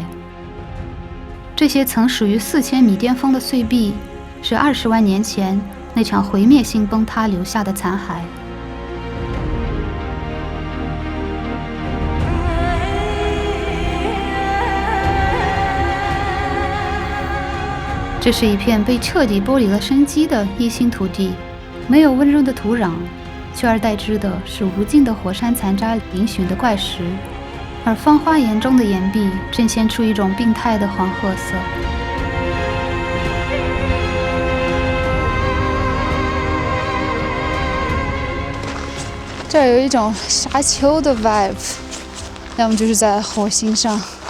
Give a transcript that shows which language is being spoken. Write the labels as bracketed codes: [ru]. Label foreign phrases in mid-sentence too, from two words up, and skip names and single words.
[zh] 這些曾屬於4000米巔峰的碎壁，是20萬年前那場毀滅性崩塌留下的殘骸。這是一片被徹底剝離了生機的異星土地，沒有溫潤的土壤，取而代之的是無盡的火山殘渣嶙峋的怪石，而風花岩中的岩壁呈現出一種病態的黃褐色。這兒有一種沙丘的 vibe， 要麼就是在火星上。